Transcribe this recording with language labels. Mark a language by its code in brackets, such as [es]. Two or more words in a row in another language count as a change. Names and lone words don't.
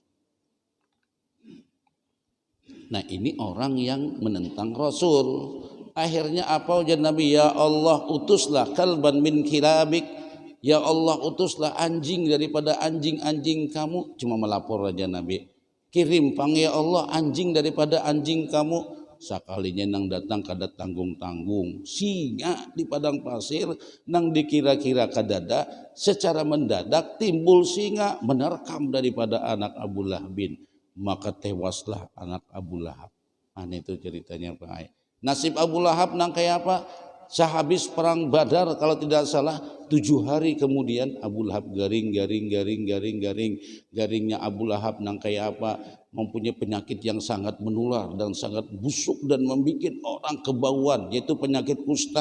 [id] Nah, ini orang yang menentang Rasul. Akhirnya apa ujar Nabi? Ya Allah, utuslah [ar] كلبا من كلابك. [id] Ya Allah, utuslah anjing daripada anjing-anjing kamu. Cuma melapor aja Nabi. Kirim ya Allah anjing daripada anjing kamu. [bjn] Sakalinya nang datang kada tanggung-tanggung, singa di padang pasir nang dikira-kira kadada, secara mendadak timbul singa menerkam daripada anak Abu Lahabin. [id] Maka tewaslah anak Abu Lahab. Itu ceritanya Pak. Nasib Abu Lahab nang kayak apa? Sehabis perang Badar kalau tidak salah 7 hari kemudian Abu Lahab garingnya Abu Lahab nang kayak apa, mempunyai penyakit yang sangat menular dan sangat busuk dan membuat orang kebauan, yaitu penyakit kusta.